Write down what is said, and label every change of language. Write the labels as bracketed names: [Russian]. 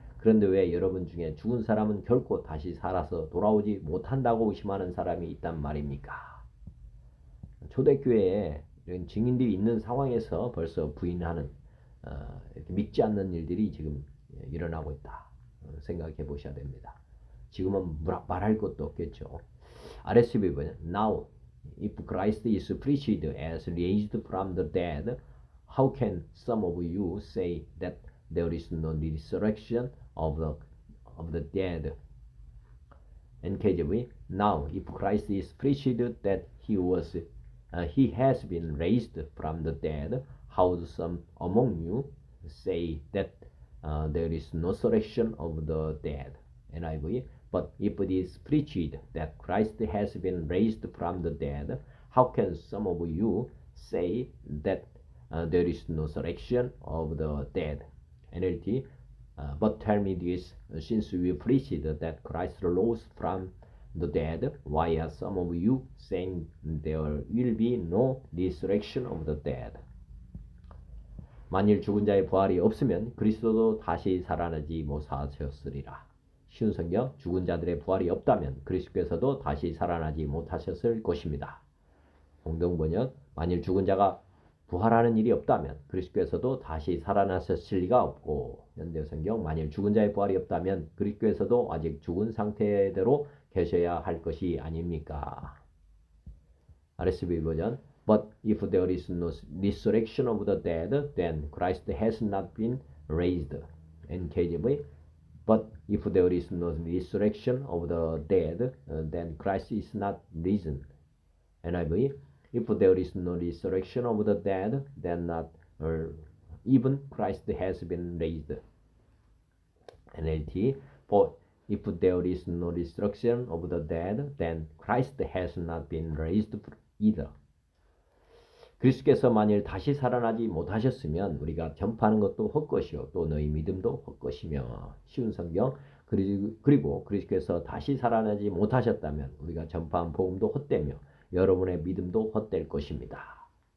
[Korean] 그런데 왜 여러분 중에 죽은 사람은 결코 다시 살아서 돌아오지 못한다고 의심하는 사람이 있단 말입니까? 초대교회에 이런 증인들이 있는 상황에서 벌써 부인하는 이렇게 믿지 않는 일들이 지금 일어나고 있다. 생각해 보셔야 됩니다. 지금은 말할 것도 없겠죠. RSV 버전 [English] Now, if Christ is preached as raised from the dead, how can some of you say that there is no resurrection of the dead? NKJV Now, if Christ is preached that he has been raised from the dead, how do some among you say that there is no resurrection of the dead? NIV But if it is preached that Christ has been raised from the dead, how can some of you say that there is no resurrection of the dead? NLT But tell me this, since we preached that Christ rose from the dead, why are some of you saying there will be no resurrection of the dead? [Korean] 만일 죽은 자의 부활이 없으면 그리스도도 다시 살아나지 못하셨으리라. 쉬운 성경 죽은 자들의 부활이 없다면 그리스도께서도 다시 살아나지 못하셨을 것입니다. 공동번역 만일 죽은 자가 부활하는 일이 없다면 그리스도께서도 다시 살아나셨을 리가 없고 현대성경 만일 죽은 자의 부활이 없다면 그리스도께서도 아직 죽은 상태대로 계셔야 할 것이 아닙니까? RSV 버전 [English] But if there is no resurrection of the dead, then Christ has not been raised. NKJV But if there is no resurrection of the dead, then Christ is not risen. NIV If there is no resurrection of the dead, then not even Christ has been raised. NLT For if there is no resurrection of the dead, then Christ has not been raised either. [Korean] 그리스도께서 만일 다시 살아나지 못하셨으면 우리가 전파하는 것도 헛것이요 또 너희 믿음도 헛것이며 쉬운 성경 그리고 그리스도께서 다시 살아나지 못하셨다면 우리가 전파한 복음도 헛되며 여러분의 믿음도 헛될 것입니다.